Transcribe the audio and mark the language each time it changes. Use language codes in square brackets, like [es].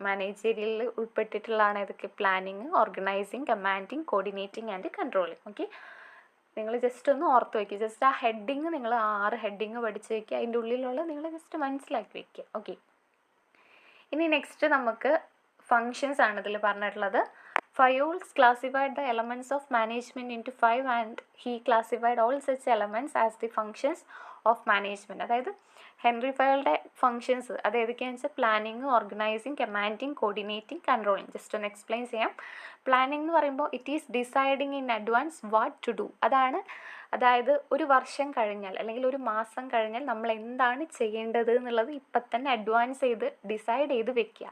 [ml] മാനേജീരിയലിൽ ഉൾപ്പെട്ടിട്ടുള്ളതാണ് ഇതൊക്കെ: planning, organising, commanding, coordinating and controlling. Okay, നിങ്ങൾ just ഒന്ന് ഓർത്ത് വയ്ക്കുക. ജസ്റ്റ് ആ ഹെഡിങ്, നിങ്ങൾ 6 ഹെഡിങ് പഠിച്ച് വയ്ക്കുക. അതിൻ്റെ ഉള്ളിലുള്ള നിങ്ങൾ ജസ്റ്റ് മനസ്സിലാക്കി വയ്ക്കുക. ഓക്കെ, ഇനി നെക്സ്റ്റ് നമുക്ക് ഫങ്ഷൻസ് ആണ് ഇതിൽ പറഞ്ഞിട്ടുള്ളത്. [en] Fayol's classified the elements of management into 5 and he classified all such elements as the functions of management. [ml] അതായത് ഹെൻറി ഫയോളുടെ ഫങ്ഷൻസ് അത് ഏതൊക്കെയാണെന്ന് വെച്ചാൽ planning, organising, commanding, coordinating, controlling. Just ഒന്ന് എക്സ്പ്ലെയിൻ ചെയ്യാം. പ്ലാനിങ് എന്ന് പറയുമ്പോൾ [en] It is deciding in advance what to do. [ml] അതായത് ഒരു വർഷം കഴിഞ്ഞാൽ അല്ലെങ്കിൽ ഒരു മാസം കഴിഞ്ഞാൽ നമ്മൾ എന്താണ് ചെയ്യേണ്ടത് എന്നുള്ളത് ഇപ്പം തന്നെ അഡ്വാൻസ് ചെയ്ത് ഡിസൈഡ് ചെയ്ത് വെക്കുക.